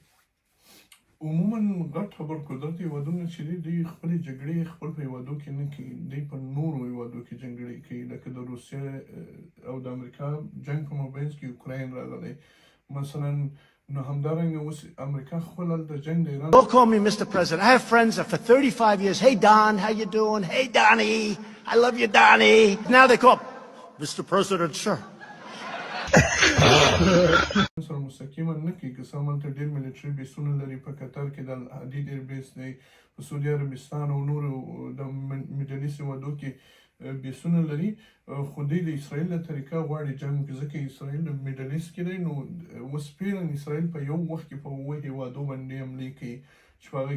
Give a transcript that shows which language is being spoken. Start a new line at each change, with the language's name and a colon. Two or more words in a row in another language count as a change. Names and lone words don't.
Pashto: عموما غټ خبر قدرت هېوادونه چې دي دوی خپلې جګړې خپل په هېوادو کې نه کوي دوی په نورو هېوادو کې جګړې کوي لکه د روسیې او د امریکا جنګ په مابینځ کې اوکراین راغلی مثلا نو همدارنګه اوس امریکا خپل هلته جنګ د ایران
English: Don't call me Mr. President. I have friends that for 35 years, hey Don, how you doing? Hey Donnie, I love you Donnie. Now they call Mr. President, sure.
Pashto: سره مستقیما نه کوي که څه هم هلته ډېر ملیټري بیسونه لري په قطر کې د الحدید ایربیس دی په سعودي عربستان او نورو د میډل ایست هېوادو کې بیسونه لري خو دوی د اسرائیل له طریقه غواړي جنګ وکړي ځکه اسرائیل د میډل ایست کې دی نو اوس فعلا اسرائیل په یو وخت کې په 7 هېوادو باندې حملې کوي چې په هغه کې